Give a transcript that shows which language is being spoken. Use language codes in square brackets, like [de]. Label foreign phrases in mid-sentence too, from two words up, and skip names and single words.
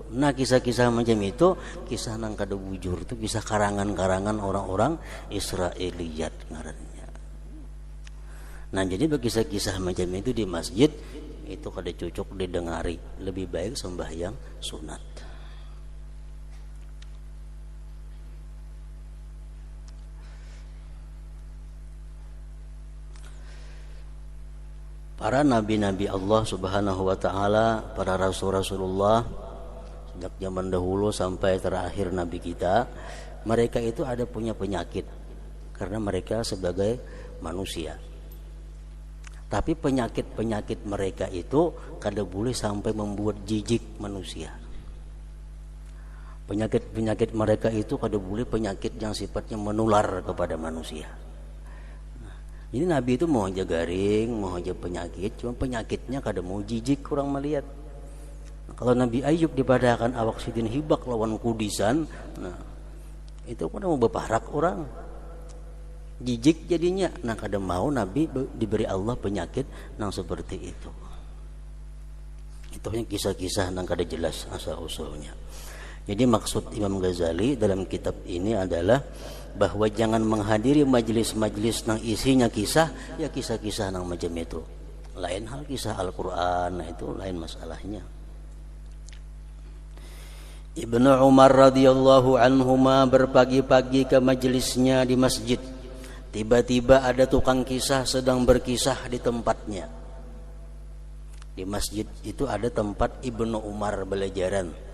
[bjn] Nah kisah-kisah macam itu, kisah nang kada bujur itu kisah karangan-karangan orang-orang Israiliyat ngarannya. Nah jadi bagi kisah-kisah macam itu di masjid itu kada cocok didengari, lebih baik sembahyang sunat. [id] Para nabi-nabi Allah [ar] سبحانه وتعالى, [id] para rasul-rasulullah sejak zaman dahulu sampai terakhir nabi kita, mereka itu ada punya penyakit karena mereka sebagai manusia. [bjn] Tapi penyakit-penyakit mereka itu kada boleh sampai membuat jijik manusia. Penyakit-penyakit mereka itu kada boleh penyakit yang sifatnya menular kepada manusia. Jadi Nabi itu mau aja garing, mau aja penyakit, cuma penyakitnya kada mau jijik kurang melihat. Kalau Nabi Ayub dipadahkan awak sidin hibak lawan kudisan, nah itu kan mau beparak orang. [id] Jijik jadinya. [bjn] Nah kada mau Nabi diberi Allah penyakit nang seperti itu. Itu hanya kisah-kisah nang kada jelas asal-usulnya. Jadi maksud Imam Ghazali dalam kitab ini adalah bahwa jangan menghadiri majelis-majelis nang isinya kisah, ya kisah-kisah nang macam itu. [id] Lain hal kisah Al-Quran, nah itu lain masalahnya. Ibnu Umar [ar] رضي الله عنهما [id] berpagi-pagi ke majelisnya di masjid. Tiba-tiba ada tukang kisah sedang berkisah di tempatnya. Di masjid itu ada tempat Ibnu Umar belajaran.